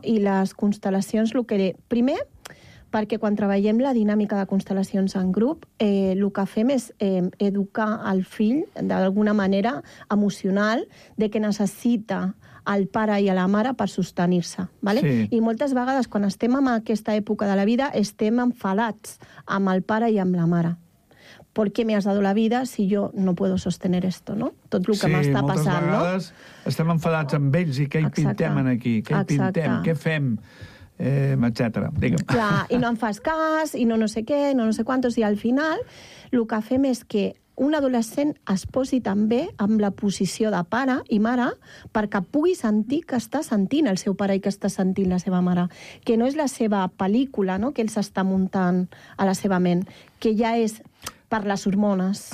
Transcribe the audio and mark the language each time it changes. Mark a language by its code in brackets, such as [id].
[ca] I les constel·lacions, el que... Primer, perquè quan treballem la dinàmica de constel·lacions en grup, el que fem és educar el fill d'alguna manera emocional de que necessita al pare i a la mare per sostenir-se. ¿Vale? Sí. I moltes vegades, quan estem en aquesta època de la vida, estem enfadats amb el pare i amb la mare. [es] ¿Por qué me has dado la vida si yo no puedo sostener esto, no? [ca] Tot el que sí, m'està passant, no? Sí, moltes vegades estem enfadats amb ells i què hi pintem aquí? Què hi pintem? Què fem? Etcètera. Digue'm. Clar, i no em fas cas, i no sé què, no sé quantos, i al final el que fem és que un adolescent es posi també amb la posició de pare i mare perquè pugui sentir que està sentint el seu pare i que està sentint la seva mare, que no és la seva pel·lícula, no?, que ell s'està muntant a la seva ment, que ja és per les hormones